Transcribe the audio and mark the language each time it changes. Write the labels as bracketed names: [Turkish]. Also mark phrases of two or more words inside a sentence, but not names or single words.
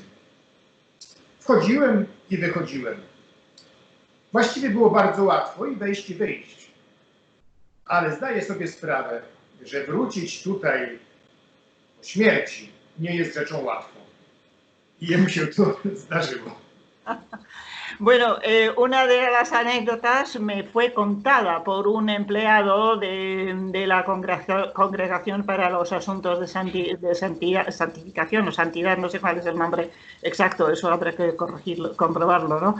[Polish] Wchodziłem i wychodziłem. Właściwie było bardzo łatwo i wejść i wyjść. Ale zdaję sobie sprawę, że wrócić tutaj po śmierci nie jest rzeczą łatwą. I jemu się to zdarzyło. [Spanish] Bueno, una de las anécdotas me fue contada por un empleado de la Congregación para los Asuntos de Santificación o Santidad, no sé cuál es el nombre exacto, eso habrá que corregirlo, comprobarlo, ¿no?